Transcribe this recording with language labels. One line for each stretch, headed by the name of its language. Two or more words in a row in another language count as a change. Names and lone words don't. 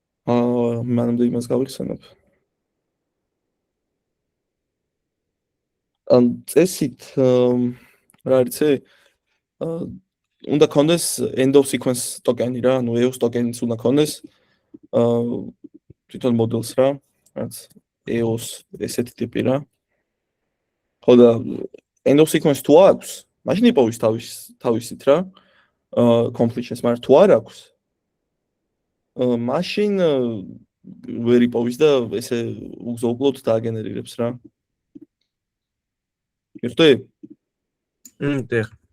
Georgian: მანამდე იმას გავიხსენებ ან წესით რა იცი? უნდა კონდეს
English: end of sequence
Georgian: ტოკენი რა, ანუ EOS ტოკენიც უნდა კონდეს თვითონ მოდელს რა, რაც EOS ესეთი ტიპი რა. ხო და
English: end of sequence
Georgian: თუ აქვს, მაშინ იპოვის თავისით რა. completions, მაგრამ თუ არ აქვს, მაშინ ვერ იპოვის და ესე უგზაუკლოდ დააგენერირებს რა. მიხდი? დიახ.